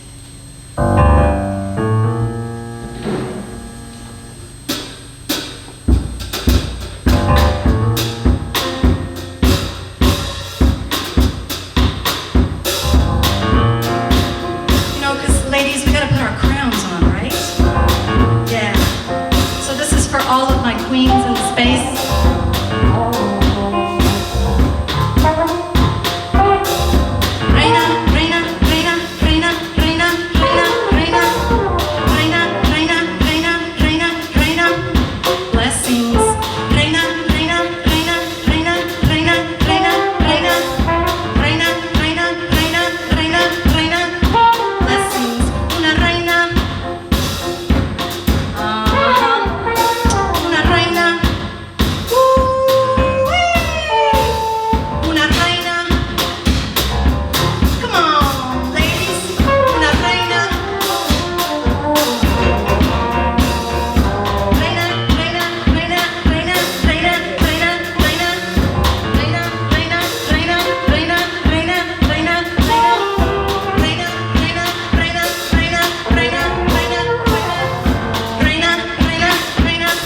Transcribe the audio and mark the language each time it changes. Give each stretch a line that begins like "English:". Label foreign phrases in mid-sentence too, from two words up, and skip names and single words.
English: Ladies, we gotta put our crowns on, right? Yeah. So this is for all of my queens in the space.
Spanish: Reina, reina, reina, reina, reina, reina, reina, reina, reina, reina, reina, reina.
English: Blessings.
Spanish: Reina, reina, reina, reina, reina, reina, reina, reina, reina, reina, reina, reina. Blessings. Una reina. Una reina. Una reina.
English: Come on, ladies.
Spanish: Una reina. Reina, reina, reina, reina, reina, reina, reina. Reina, reina, reina, reina, reina, reina, reina. Reina, reina, reina, reina, reina, reina, reina, reina, reina.